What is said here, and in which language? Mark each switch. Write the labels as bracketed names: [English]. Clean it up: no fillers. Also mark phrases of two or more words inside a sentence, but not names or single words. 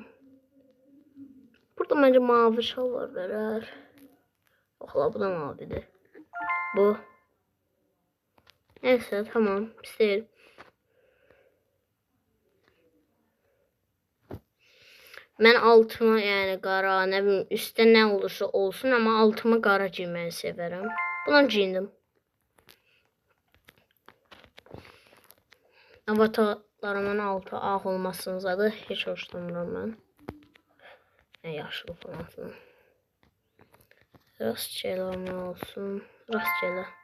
[Azerbaijani] Burada məncə mavi şalvar verər. Yox, bu da mavidir. Bu. Neyse, tamam. Pis deyil. Mən altıma yani qara, [Turkish] ne bileyim, üstte ne olursa olsun, ama [Azerbaijani] altıma qara giyməyi severəm. Buna giyindim. Avatarlarımın altı ağ olmasınca da heç hoşlanmıram mən. Yaşlı falan filan. [Turkish] Rastgele ne olsun? [Azerbaijani] Rastgele.